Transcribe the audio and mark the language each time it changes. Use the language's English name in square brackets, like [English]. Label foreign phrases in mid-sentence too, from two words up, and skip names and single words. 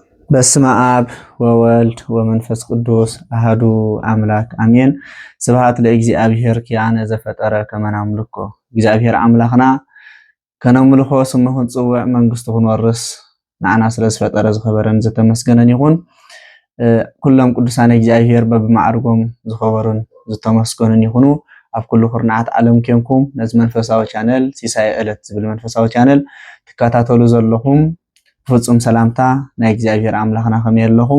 [Geez] በስመ አብ ወወልድ ወመንፈስ ቅዱስ አሐዱ አምላክ አሜን። ስብሐት ለእግዚአብሔር ኪያነ ዘፈጠረ ከመ ናምልኮ። [Tigrinya] እግዚአብሔር አምላኽና ከነምልኮ ስሙ ክንጽውዕ መንግስቱ ክንወርስ ንዓና ስለ ዝፈጠረ ዝኸበረን ዝተመስገነን ይኹን። ኩሎም ቅዱሳን እግዚአብሔር በብማዕርጎም ዝኸበሩን ዝተመስገኑን ይኹኑ። ኣብ ኩሉ ኩርናዓት ዓለም ኮንኩም ነዚ መንፈሳዊ ቻነል ሲሳይ ዕለት ዝብል መንፈሳዊ ቻነል ትከታተሉ ዘለኹም ፍጹም ሰላምታ ናይ እግዚአብሔር አምላኽና ከመይ ኣለኹም?